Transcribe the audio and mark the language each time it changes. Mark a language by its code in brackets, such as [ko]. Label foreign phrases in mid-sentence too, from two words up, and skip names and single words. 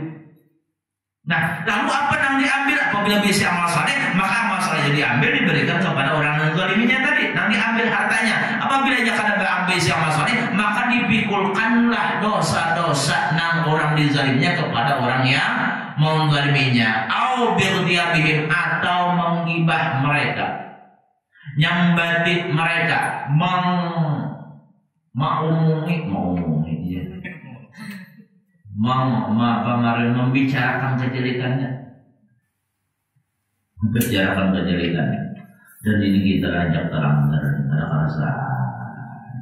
[id] Nah, lalu apa yang diambil? Apabila bisa amal saleh, maka amal saleh diambil diberikan kepada orang yang zaliminya tadi. Yang diambil hartanya. Apabila dia kada ambil si amal saleh, maka dipikulkanlah dosa-dosa nang orang dizalimnya kepada orang yang menzaliminya. [ar] Au bighdiabihim, [id] atau menggibah mereka. nyambati mereka membicarakan kejelekannya, dan ini kita ajak terang ada perasaan.